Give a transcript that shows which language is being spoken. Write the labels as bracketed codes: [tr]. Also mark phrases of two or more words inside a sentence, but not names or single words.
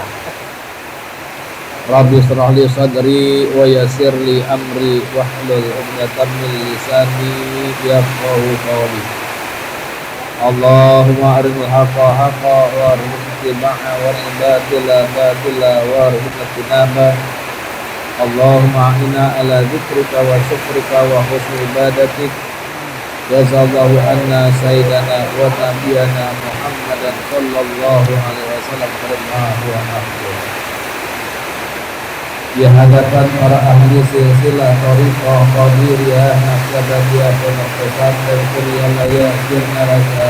[ar] رب اشرح لي صدري ويسر لي أمري واحلل عقدة من لساني يفقهوا قولي. اللهم أرنا الحق حقا وارزقنا اتباعه وأرنا الباطل باطلا وارزقنا اجتنابه. اللهم أعنا على ذكرك وشكرك وحسن عبادتك. جزى الله عنا سيدنا ونبينا محمدا صلى الله عليه وسلم خير الله ونفسه. [id] Di hadapan para ahli silsilah thariqah qadiriyah naqsyabandiyah pondok pesantren kuliah layak dirnarasa.